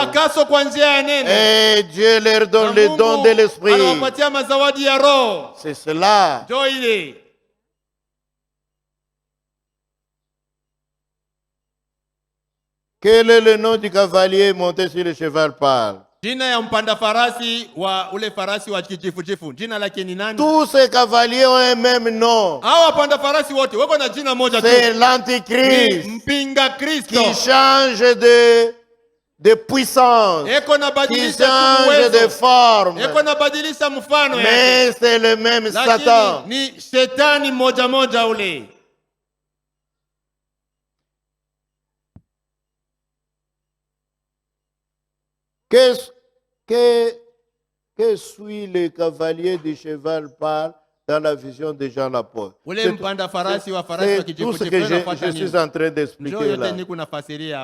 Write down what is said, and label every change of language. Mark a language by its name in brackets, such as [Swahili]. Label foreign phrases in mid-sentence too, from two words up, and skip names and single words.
[French] Et Dieu leur donne le don de l'esprit. C'est cela. Quel est le nom du cavalier monté sur le cheval pâle? [Swahili] Jina ya mpanda farasi wa ule farasi wa kijifujifu, jina lake ni nani? [French] Tous ces cavaliers ont un même nom. [Swahili] Hao wapanda farasi wote wako na jina moja tu. [French] C'est l'antichrist [Swahili] mpinga Kristo. [French] Qui change de puissance, qui change de forme. Mais c'est le même Satan. [Swahili] Ni shetani moja moja ule. [French] Que suit le cavalier du cheval pâle dans la vision de Jean l'apôtre? C'est tout ce que je suis en train d'expliquer là.